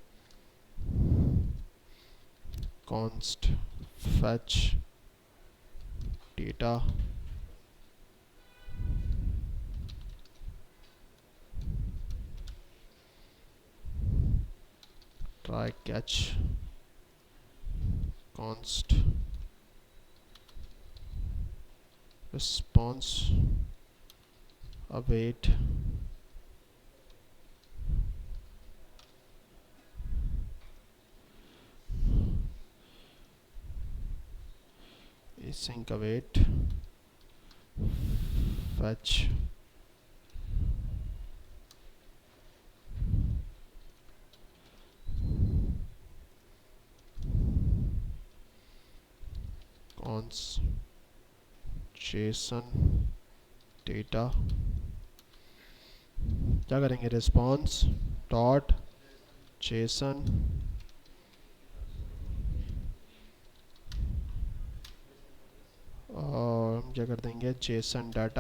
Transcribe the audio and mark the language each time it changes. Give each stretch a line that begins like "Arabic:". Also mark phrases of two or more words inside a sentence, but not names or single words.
English: const fetch data, try catch, const response, await, async await, fetch, const json data,
Hindi: क्या करेंगे,
English: response dot json,
Hindi: और हम क्या कर देंगे,
English: json data.